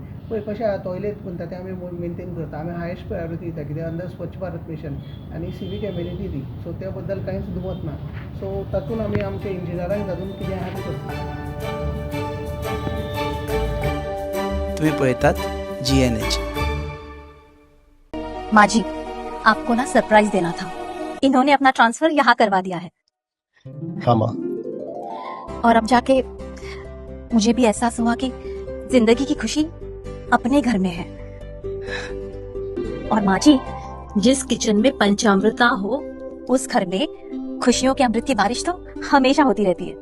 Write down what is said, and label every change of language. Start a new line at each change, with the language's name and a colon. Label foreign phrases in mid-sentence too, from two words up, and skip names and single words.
Konkani: पळय कशें आहा टॉयलेट म्हणटा ते आमी मेनटेन करता. आमी
English: highest priority
Konkani: दिता कित्याक अंडर स्वच्छ भारत मिशन आनी
English: civic amenity
Konkani: दी. सो त्या बद्दल कांयच दुमत ना. सो तातूंत आमी आमच्या इंजिनियरांक घालून कितें आहा तें करता. तुम्ही पळयतात GNH. माजी,
Hindi: आपको ना सरप्राइज देना था. इन्होंने अपना ट्रांसफर यहाँ करवा दिया है हाँ माँ. और अब जाके मुझे भी एहसास हुआ कि जिंदगी की खुशी अपने घर में है. और माँ जी, जिस किचन में पंचामृता हो उस घर में खुशियों के अमृत की बारिश तो हमेशा होती रहती है.